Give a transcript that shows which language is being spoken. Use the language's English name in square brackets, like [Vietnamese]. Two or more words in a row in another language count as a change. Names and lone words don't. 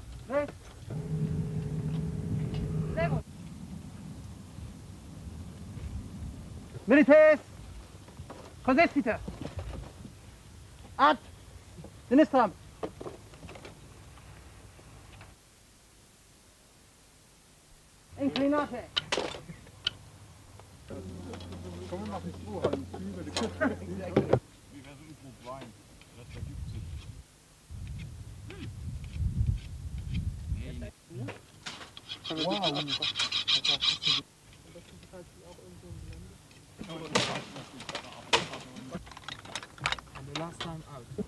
[Latin] 3. Levo. Milites. Consistite. Ad. Sinistram. Inclinate. [German] Komm, wir machen es so, halt. Wie wäre so ein Krug Wein? Das vergibt sich. Wow. [English] The last time out.